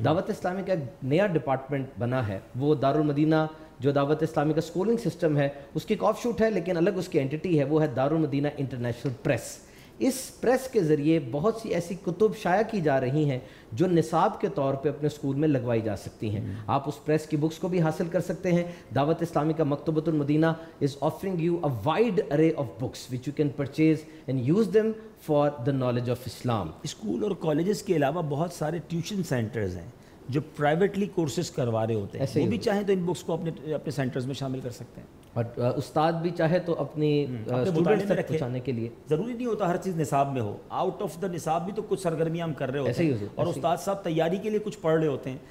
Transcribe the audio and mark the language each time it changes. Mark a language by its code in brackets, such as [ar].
[ur] دعوت اسلامی کا ایک نیا ڈپارٹمنٹ بنا ہے, وہ دارالمدینہ جو دعوت اسلامی کا سکولنگ سسٹم ہے اس کی ایک آف شوٹ ہے, لیکن الگ اس کی اینٹی ہے, وہ ہے دارالمدینہ انٹرنیشنل پریس. اس پریس کے ذریعے بہت سی ایسی کتب شائع کی جا رہی ہیں جو نصاب کے طور پہ اپنے اسکول میں لگوائی جا سکتی ہیں. آپ اس پریس کی بکس کو بھی حاصل کر سکتے ہیں. دعوت اسلامی کا [en] Maktabatul Madinah is offering you a wide array of books which you can purchase and use them for the knowledge of Islam. [ur] School اور کالجز کے علاوہ بہت سارے ٹیوشن سینٹرز ہیں جو پرائیویٹلی کورسز کروا رہے ہوتے ہیں, وہ بھی چاہیں تو ان بکس کو اپنے سینٹرز میں شامل کر سکتے ہیں. اور استاد بھی چاہے تو اپنی اسٹوڈنٹس تک پہنچانے کے لیے ضروری نہیں ہوتا ہر چیز نصاب میں ہو، [en] out of the [ur] نصاب بھی تو کچھ سرگرمیاں ہم کر رہے ہوتے ہیں، اور استاد صاحب تیاری کے لیے کچھ پڑھ رہے ہوتے ہیں.